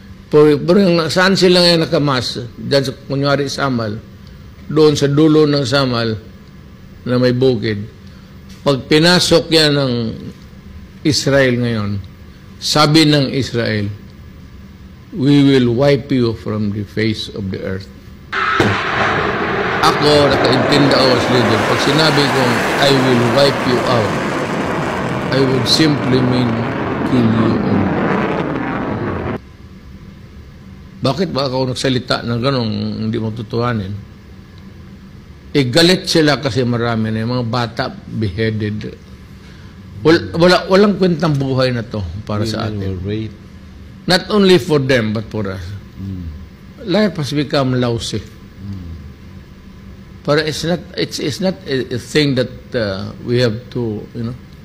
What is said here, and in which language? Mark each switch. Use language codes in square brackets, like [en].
[tl] Pero yung saan sila ngayon nakamas, dyan sa kunyari Samal, doon sa dulo ng Samal na may bukid, pag pinasok yan ng Israel ngayon, sabi ng Israel, [en] we will wipe you from the face of the earth. [tl] Ako, nakaintindi ako [en] as leader, [tl] pag sinabi kong [en] I will wipe you out, I would simply mean kill you all. [tl] Bakit ba ako nagsalita ng ganong hindi mo tutuhanin? Galit sila kasi marami na yung mga bata [en] beheaded. [tl] Walang kwentang buhay na to para sa atin. [en] Not only for them, but for us. Life has become lousy. But it's not a thing that we have to, you know.